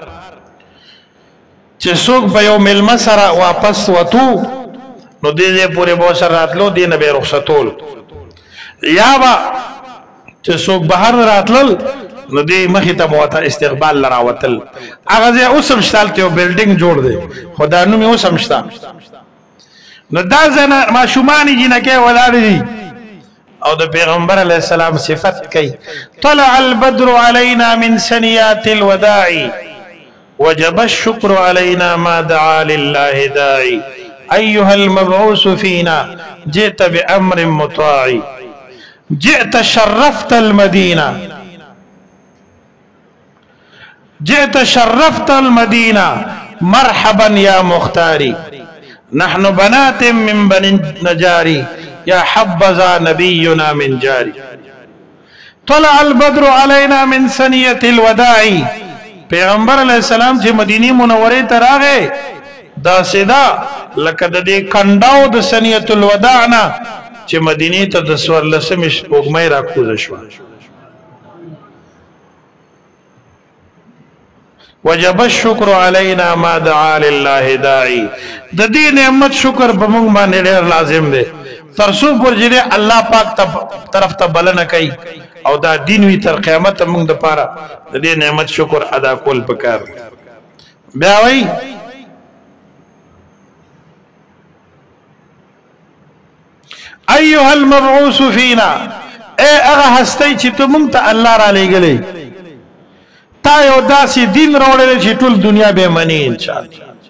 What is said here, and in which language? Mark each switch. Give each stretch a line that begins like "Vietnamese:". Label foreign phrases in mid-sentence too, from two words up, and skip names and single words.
Pashto: چې څوک به یو میلمه سره واپس وتو نو دې ځای پورې به ورسره راتلو، دې نه به یې رخصتول، یا به چې څوک بهر راتلل نو دې مخې ته به ورته استقبال له راوتل. هغه ځای اوس هم شته، هلته یو بلډینګ جوړ دی خو دا نوم یې اوس هم شته. نو دا ځای ماشومان یې جینکۍ ولاړې دي او د پیغمبر
Arabic: علیه السلام
Pashto: صفت کوي.
Arabic: طلع البدر علينا من سنيات الوداع وجب الشكر علينا ما دعا لله داعي أيها المبعوث فينا جئت بأمر مطاع جئت شرفت المدينة جئت شرفت المدينة مرحبا يا مختاري نحن بنات من بني النجار يا حبذا نبينا من جاري. طلع البدر علينا من سنية الوداع.
Pashto: پیغمبر
Arabic: علیہ السلام
Pashto: چې مدینه منوره ته راغی دا سیدا لکه د دې کنداو د
Arabic: سنیة الوداع
Pashto: نه چې مدینه ته د 14 سپوږمۍ راکوزه شوه.
Arabic: وجب الشکر علینا ما دعا لله داعی.
Pashto: د دې نعمت شکر په موږ باندې ډېر لازم دی ترڅو پر چې الله پاک طرف ته بلنه کوي او دا دین وی تر قیامت موږ د پاره د دې نعمت شکر ادا کول پکار. بیا وای
Arabic: ایها المبعوث فینا،
Pashto: اے هغه هستی چې ته موږ ته الله را لېږلی، تا یو داسې دین راوړلی چې ټول دنیا به مني انشاءالله.